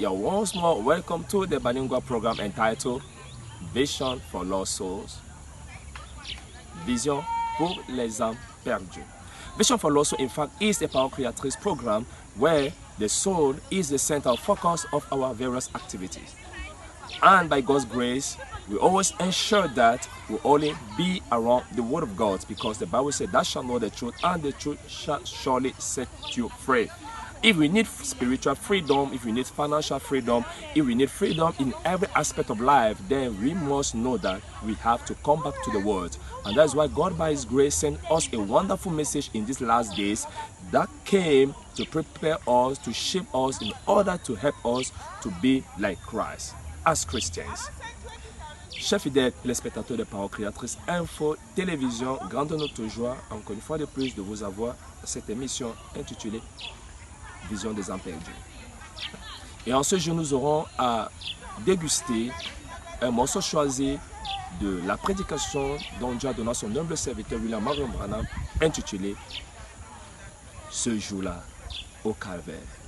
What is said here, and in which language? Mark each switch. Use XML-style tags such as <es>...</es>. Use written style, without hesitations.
<en>You're once more welcome to the bilingual program entitled Vision for Lost Souls.</en> <fr>Vision pour les âmes perdues.</fr> <en>Vision for Lost Souls, in fact, is a Power Creatrice program where the soul is the center focus of our various activities. And by God's grace, we always ensure that we only be around the Word of God, because the Bible said, "Thou shalt know the truth, and the truth shall surely set you free." If we need spiritual freedom, if we need financial freedom, if we need freedom in every aspect of life, then we must know that we have to come back to the Word. And that's why God, by His grace, sent us a wonderful message in these last days that came to prepare us, to shape us in order to help us to be like Christ as Christians.</en> <fr>Chers fidèles téléspectateurs de Power Creatrice Info Télévision, grande notre joie, encore une fois de plus, de vous avoir à cette émission intitulée Vision des âmes perdues. Et en ce jour, nous aurons à déguster un morceau choisi de la prédication dont Dieu a donné à son humble serviteur William Marion Branham, intitulé Ce jour-là au calvaire.</fr>